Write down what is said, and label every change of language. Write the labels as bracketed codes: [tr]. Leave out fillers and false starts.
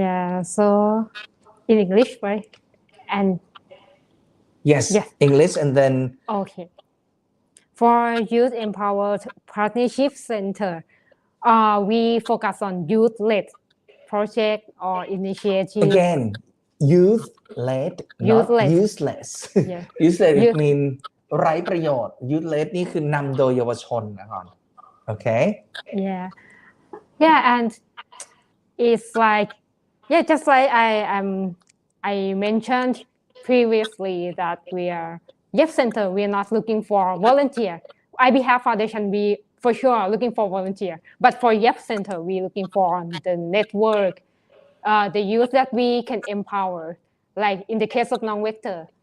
[en] yeah so in English right and yes English and then okay for Youth Empowered Partnership Center we focus on youth-led project or initiative again youth-led not Youth-led. useless Yeah. useless it mean [th] ไร้ประโยชน์ youth-led นี่คือนำโดยเยาวชนนะครับokay [en] yeah and it's like just like I mentioned previously that we are Youth Center we are not looking for volunteer IBHF Foundation we for sure looking for volunteer but for Youth Center we looking for the network the youth that we can empower like in the case of non-vector